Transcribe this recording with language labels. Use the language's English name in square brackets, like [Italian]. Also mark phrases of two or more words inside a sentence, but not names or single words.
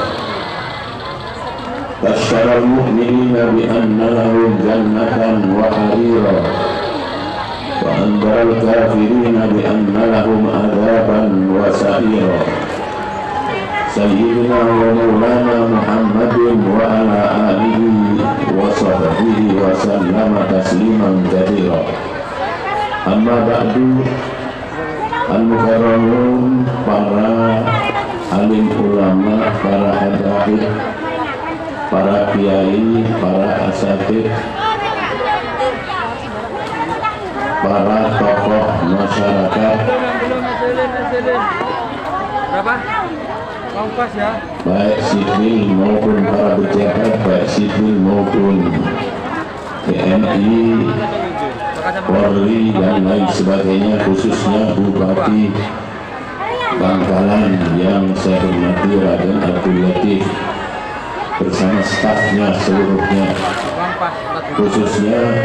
[Arabic] بشر المؤمنين بأن لهم جنة وحريرا وأنذر الكافرين بأن لهم عذابا وسعيرا سيدنا ومولانا محمد وعلى آله وصحبه وسلم تسليما كثيرا. أما بعد, [Indonesian] al-mukarramun, para alim ulama, para hadaid, para kiai, para asatidz, para tokoh masyarakat, baik sipil maupun para pejabat, baik sipil maupun TNI, Polri dan lain sebagainya, khususnya Bupati Bangkalan yang saya hormati Raden Abdul Latif bersama stafnya seluruhnya, khususnya